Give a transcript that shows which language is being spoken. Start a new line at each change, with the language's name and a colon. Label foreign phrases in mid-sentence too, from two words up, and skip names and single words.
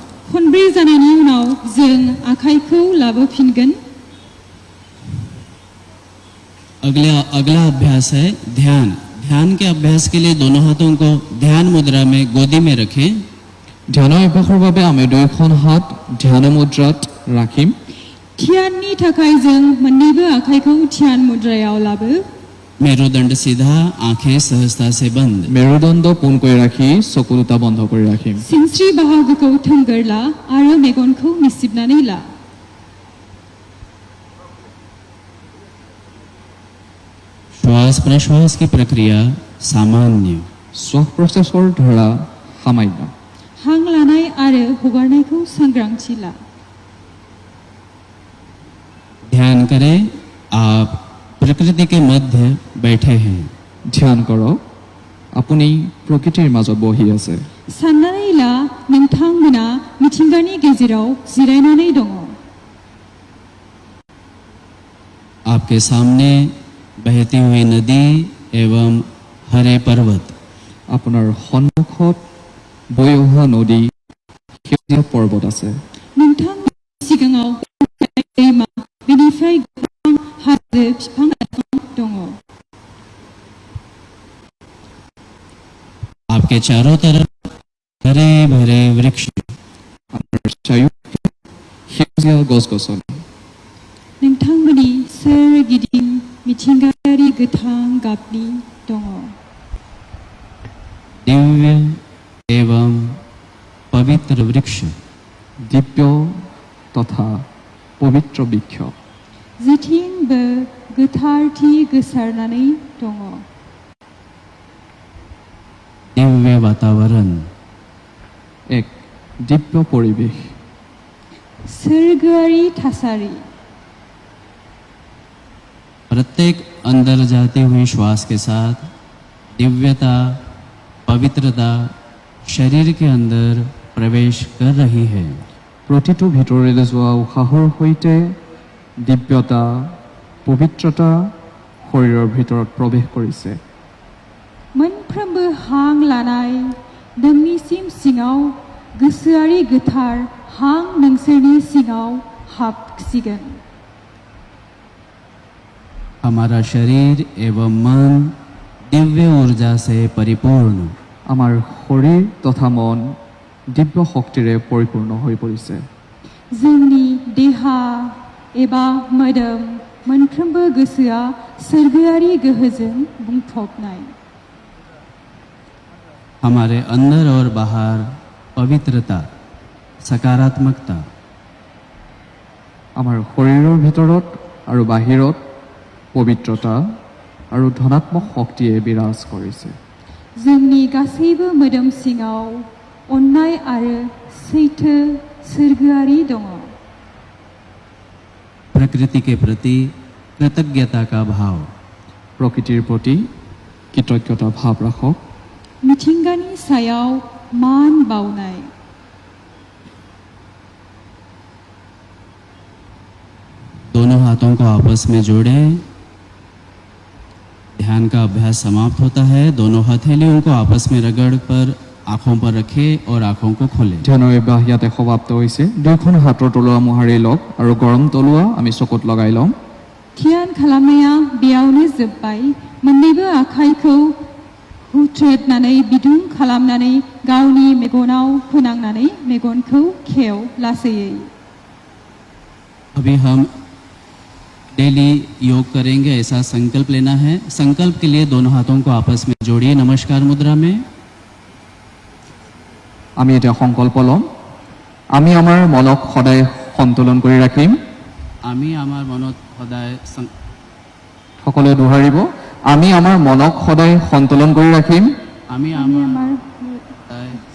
Bodo: खनब्रै जानायनि उनाव जों आखाइखौ लाबोफिनगोन।
Hindi: अगला अभ्यास है ध्यान। ध्यान के अभ्यास के लिए दोनों हाथों को ध्यान मुद्रा में गोदी में रखें।
Assamese: ধ্যানৰ অভ্যাসৰ বাবে আমি দুয়োখন হাত ধ্যান মুদ্ৰাত ৰাখিম।
Bodo: ध्याननि थाखाय जों मोन्नैबो आखाइखौ ध्यान मुद्रायाव लाबो।
Hindi: मेरुदंड सीधा, आंखें सहजता से बंद।
Assamese: মেৰুদণ্ড পোন কৰি ৰাখি চকু দুটা বন্ধ কৰি ৰাখিম।
Bodo: सिनस्रि बाहागोखौ थोंगोर ला आरो मेगनखौ मिसिबनानै ला।
Hindi: श्वास प्रश्वास की प्रक्रिया सामान्य।
Assamese: শ্বাস প্ৰশ্বাসৰ ধাৰা সামান্য।
Bodo: हां लानाय आरो हगारनायखौ सांग्रांथि ला।
Hindi: ध्यान करें आप प्रकृति के मध्य बैठे हैं।
Assamese: ধ্যান কৰক আপুনি প্ৰকৃতিৰ মাজত বহি আছে।
Bodo: साननानै ला नोंथांमोना मिथिंगानि गेजेराव जिरायनानै दङ।
Hindi: आपके सामने बहती हुई नदी एवं हरे पर्वत।
Assamese: আপোনাৰ সন্মুখত বৈ অহা নদী সেউজীয়া পৰ্বত আছে।
Bodo: नोंथांनि सिगाङाव दैमा बेनिफ्राय गोबां हाजो बिफां लाइफां दङ।
Hindi: आपके चारों तरफ हरे भरे वृक्ष।
Assamese: আপোনাৰ চাৰিওফালে সেউজীয়া গছ-গছনি।
Bodo: नोंथांमोननि सोरगिदिं मिथिंगायारि गोथां गाबनि दङ।
Hindi: दिव्य एवं पवित्र वृक्ष।
Assamese: দিব্য তথা পবিত্ৰ বৃক্ষ।
Bodo: जेथिंबो गोथारथि गोसारनानै दङ।
Hindi: दिव्य वातावरण।
Assamese: এক দিব্য পৰিৱেশ।
Bodo: सोरगोआरि थासारि।
Hindi: प्रत्येक अंदर जाती हुई श्वास के साथ दिव्यता, पवित्रता शरीर के अंदर प्रवेश कर रही है।
Assamese: প্ৰতিটো ভিতৰলৈ যোৱা উশাহৰ সৈতে দিব্যতা, পবিত্ৰতা শৰীৰৰ ভিতৰত প্ৰৱেশ কৰিছে।
Bodo: मोनफ्रोमबो हां लानाय नोंनिसिम सिङाव गोसोआरि गोथार हां नोंसोरनि सिङाव हाबसिगोन।
Hindi: हमारा शरीर एवं मन दिव्य ऊर्जा से परिपूर्ण।
Assamese: আমাৰ শৰীৰ তথা মন দিব্য শক্তিৰে পৰিপূৰ্ণ হৈ পৰিছে।
Bodo: जोंनि देहा एबा मोदोम मोनफ्रोमबो गोसोआ सोरगोआरि गोहोजों बुंफबनाय।
Hindi: हमारे अंदर और बाहर पवित्रता, सकारात्मकता,
Assamese: আমাৰ শৰীৰৰ ভিতৰত আৰু বাহিৰত পবিত্ৰতা আৰু ধনাত্মক শক্তিয়ে বিৰাজ কৰিছে।
Bodo: जोंनि गासैबो मोदोम सिङाव अननाय आरो सैथो सोरगोआरि दङ।
Hindi: प्रकृति के प्रति कृतज्ञता का भाव,
Assamese: প্ৰকৃতিৰ প্ৰতি কৃতজ্ঞতা ভাৱ ৰাখক।
Bodo: मिथिंगानि सायाव मान बावनाय।
Hindi: दोनों हाथों को आपस में जोड़ें। ध्यान का अभ्यास समाप्त होता है। दोनों हथेलियों को आपस में रगड़ कर आंखों पर रखें और आंखों को खोलें।
Assamese: ধ্যানৰ অভ্যাস ইয়াতে সমাপ্ত হৈছে। দুয়োখন হাতৰ তলুৱা মোহাৰি লওক আৰু গৰম তলুৱা আমি চকুত লগাই ল'ম।
Bodo: ध्यान खालामनाया बेयावनो जोब्बाय। मोन्नैबो आखाइखौ हुथ्रोदनानै बिदुं खालामनानै गावनि मेगनाव फोनांनानै मेगनखौ खेव लासैयै।
Hindi: अभी हम डेली योग करेंगे, ऐसा संकल्प लेना है। संकल्प के लिए दोनों हाथों को आपस में जोड़िए नमस्कार मुद्रा में।
Assamese: আমি এতিয়া সংকল্প ল'ম, আমি আমাৰ মনক সদায় সন্তুলন কৰি ৰাখিম। আমি আমার মনত সদায় সকলোৱে দোহাৰিব, আমি আমাৰ মনক সদায় সন্তুলন কৰি ৰাখিম, আমি আমার সদায়